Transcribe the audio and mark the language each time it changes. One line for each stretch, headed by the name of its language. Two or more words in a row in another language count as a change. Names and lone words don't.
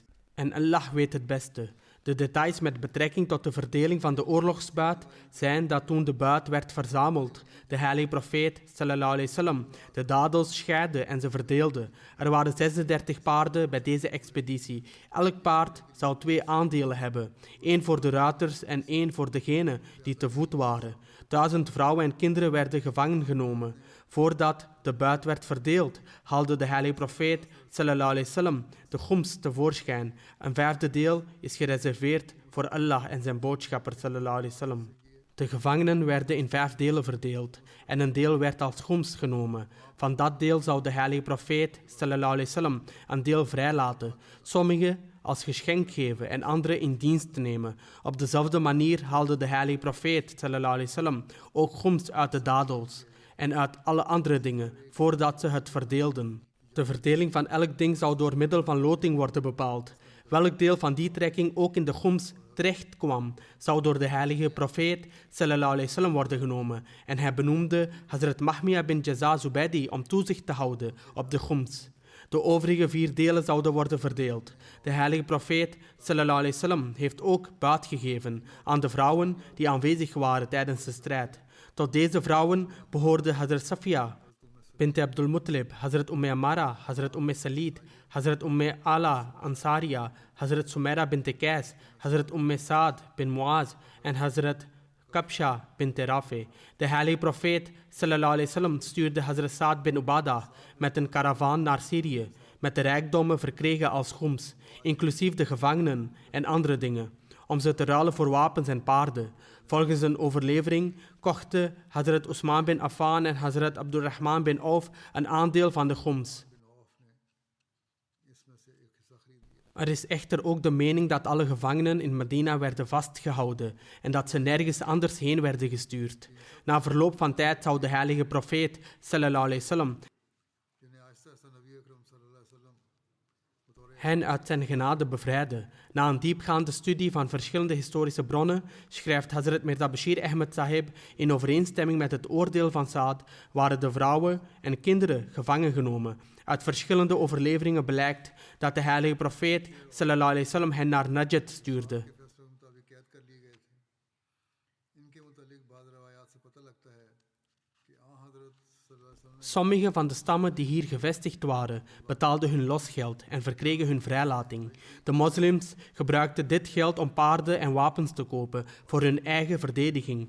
Dutch: En Allah weet het beste. De details met betrekking tot de verdeling van de oorlogsbuit zijn dat toen de buit werd verzameld, de heilige profeet
Arabic: صلى الله عليه وسلم
Dutch: de dadels scheidde en ze verdeelde. Er waren 36 paarden bij deze expeditie. Elk paard zou 2 aandelen hebben, 1 voor de ruiters en 1 voor degenen die te voet waren. 1000 vrouwen en kinderen werden gevangen genomen. Voordat de buit werd verdeeld, haalde de heilige profeet
Arabic: صلى الله عليه وسلم
Dutch: de khums tevoorschijn. Een 5e deel is gereserveerd voor Allah en zijn boodschapper
Arabic: صلى الله عليه وسلم.
Dutch: De gevangenen werden in 5 delen verdeeld en een deel werd als khums genomen. Van dat deel zou de heilige profeet
Arabic: صلى الله عليه وسلم
Dutch: een deel vrijlaten, sommige als geschenk geven en andere in dienst nemen. Op dezelfde manier haalde de heilige profeet
Arabic: صلى الله عليه وسلم
Dutch: ook khums uit de dadels en uit alle andere dingen, voordat ze het verdeelden. De verdeling van elk ding zou door middel van loting worden bepaald. Welk deel van die trekking ook in de khums terecht kwam, zou door de heilige profeet
Arabic: صلى الله عليه وسلم
Dutch: worden genomen en hij benoemde Hazrat Mahmiya bin Jaza Zubaydi om toezicht te houden op de khums. De overige 4 delen zouden worden verdeeld. De heilige profeet
Arabic: صلى الله عليه وسلم
Dutch: heeft ook baat gegeven aan de vrouwen die aanwezig waren tijdens de strijd. Tot deze vrouwen behoorden Hazrat Safiya bint Abdul Muttalib, Hazrat Amara, Hazrat Salid, Hazrat Ala Ansariya, Hazrat Sumaira bint Qais, Hazrat Saad bin Muaz en Hazrat Kabsha bint Rafi. De heilige profeet
Arabic: صلى الله عليه وسلم
Dutch: stuurde Hazrat Saad bin Ubada met een karavaan naar Syrië, met de rijkdommen verkregen als khums, inclusief de gevangenen en andere dingen, om ze te ruilen voor wapens en paarden. Volgens een overlevering kochten Hazrat Usman bin Affan en Hazrat Abdurrahman bin Auf een aandeel van de khums. Er is echter ook de mening dat alle gevangenen in Medina werden vastgehouden en dat ze nergens anders heen werden gestuurd. Na verloop van tijd zou de heilige profeet
Arabic: صلى الله عليه وسلم
Dutch: hen uit zijn genade bevrijden. Na een diepgaande studie van verschillende historische bronnen schrijft Hazrat Mirza Bashir Ahmed Sahib: in overeenstemming met het oordeel van Saad waren de vrouwen en kinderen gevangen genomen. Uit verschillende overleveringen blijkt dat de heilige profeet
Arabic: صلى الله عليه وسلم
Dutch: hen naar Najd stuurde. Sommige van de stammen die hier gevestigd waren, betaalden hun losgeld en verkregen hun vrijlating. De moslims gebruikten dit geld om paarden en wapens te kopen voor hun eigen verdediging.